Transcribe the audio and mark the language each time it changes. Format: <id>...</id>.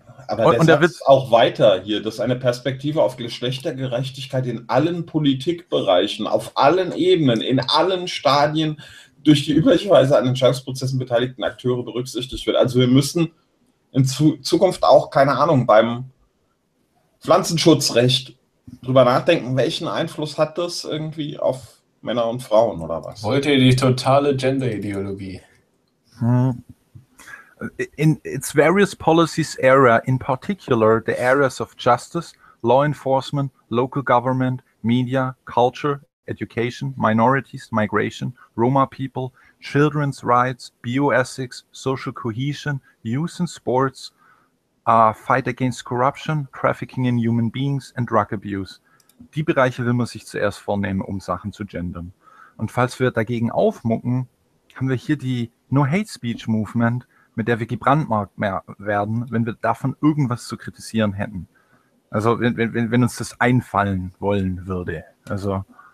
<de>Aber der und Satz auch weiter hier, dass eine Perspektive auf Geschlechtergerechtigkeit in allen Politikbereichen, auf allen Ebenen, in allen Stadien durch die üblicherweise an Entscheidungsprozessen beteiligten Akteure berücksichtigt wird. Also wir müssen in Zukunft auch, keine Ahnung, beim Pflanzenschutzrecht drüber nachdenken, welchen Einfluss hat das irgendwie auf Männer und Frauen oder was? Wollte die totale Gender-Ideologie.</de> <en>In its various policies area, in particular the areas of justice, law enforcement, local government, media, culture, education, minorities, migration, Roma people, children's rights, bioethics, social cohesion, youth and sports, fight against corruption, trafficking in human beings and drug abuse.</en> <de>Die Bereiche will man sich zuerst vornehmen, um Sachen zu gendern. Und falls wir dagegen aufmucken, haben wir hier die No Hate Speech Movement, mit der wir gebrandmarkt mehr werden, wenn wir davon irgendwas zu kritisieren hätten. Also wenn uns das einfallen wollen würde. Also</de>